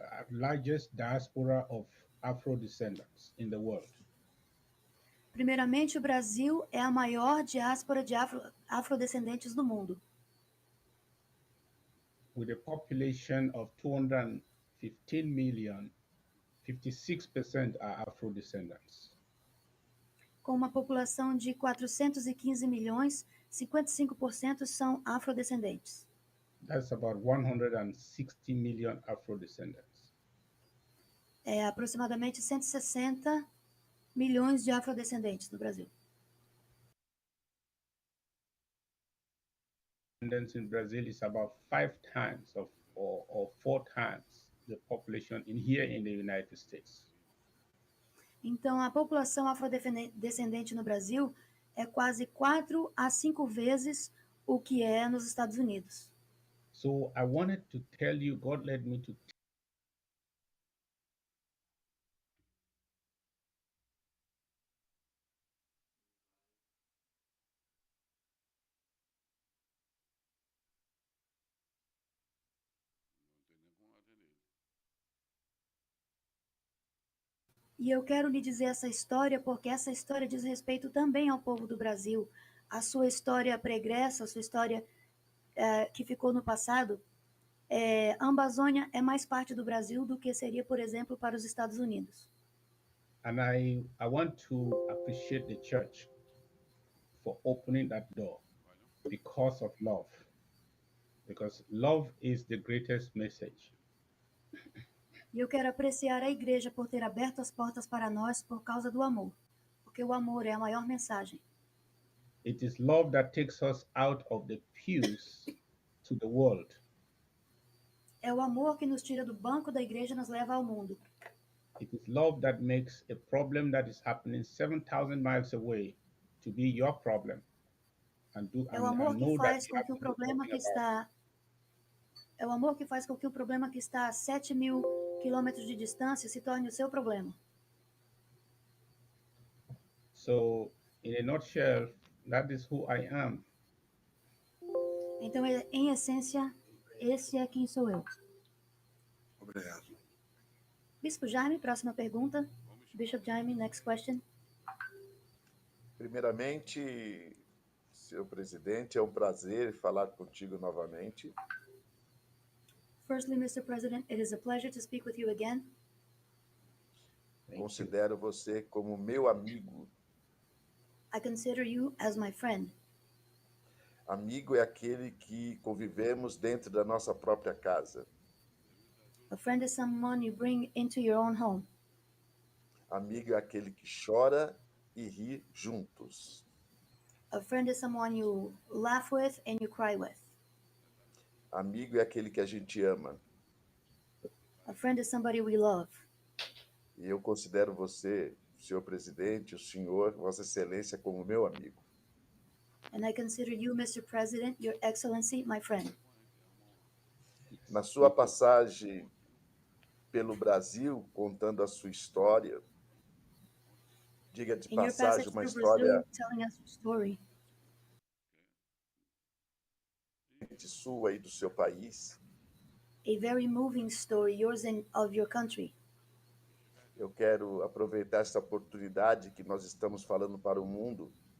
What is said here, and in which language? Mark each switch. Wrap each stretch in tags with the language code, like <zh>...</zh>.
<en>largest diaspora of Afro descendants in the world.</en> <pt>Primeiramente, o Brasil é a maior diáspora de afrodescendentes do mundo.</pt> <en>With a population of 215 million, 56% are Afro descendants.</en> <pt>Com uma população de 415 milhões, 55% são afrodescendentes.</pt> <en>That's about 160 million Afro descendants.</en> <pt>É aproximadamente 160 milhões de afrodescendentes no Brasil.</pt> <en>In Brazil is about 5 times or 4 times the population here in the United States.</en> <pt>Então, a população afrodescendente no Brasil é quase 4 a 5 vezes o que é nos Estados Unidos.</pt> <en>So I wanted to tell you, God led me to</en> <pt>E eu quero lhe dizer essa história porque essa história diz respeito também ao povo do Brasil. A sua história pregressa, a sua história que ficou no passado, a Amazônia é mais parte do Brasil do que seria, por exemplo, para os Estados Unidos.</pt> <en>And I want to appreciate the church for opening that door because of love. Because love is the greatest message.</en> <pt>E eu quero apreciar a igreja por ter aberto as portas para nós por causa do amor. Porque o amor é a maior mensagem.</pt> <en>It is love that takes us out of the pews to the world.</en> <pt>É o amor que nos tira do banco da igreja e nos leva ao mundo.</pt> <en>It is love that makes a problem that is happening 7,000 miles away to be your problem.</en> <pt>É o amor que faz com que o problema que está... É o amor que faz com que o problema que está a 7.000 quilômetros de distância se torne o seu problema.</pt> <en>So, in a nutshell, that is who I am.</en> <pt>Então, em essência, esse é quem sou eu. Obrigado. Bispo Jaime, próxima pergunta.</pt> <en>Bishop Jaime, next question.</en> <pt>Primeiramente, senhor presidente, é um prazer falar contigo novamente.</pt> <en>Firstly, Mr. President, it is a pleasure to speak with you again.</en> <pt>Considero você como meu amigo.</pt> <en>I consider you as my friend.</en> <pt>Amigo é aquele que convivemos dentro da nossa própria casa.</pt> <en>A friend is someone you bring into your own home.</en> <pt>Amigo é aquele que chora e ri juntos.</pt> <en>A friend is someone you laugh with and you cry with.</en> <pt>Amigo é aquele que a gente ama.</pt> <en>A friend is somebody we love.</en> <pt>E eu considero você, senhor presidente, o senhor, Vossa Excelência, como meu amigo.</pt> <en>And I consider you, Mr. President, Your Excellency, my friend.</en> <pt>Na sua passagem pelo Brasil, contando a sua história, diga de passagem, uma história</pt> <en>telling us your story.</en> <pt>Sua e do seu país.</pt> <en>A very moving story, yours and of your country.</en> <pt>Eu quero aproveitar essa oportunidade que nós estamos falando para o mundo.</pt>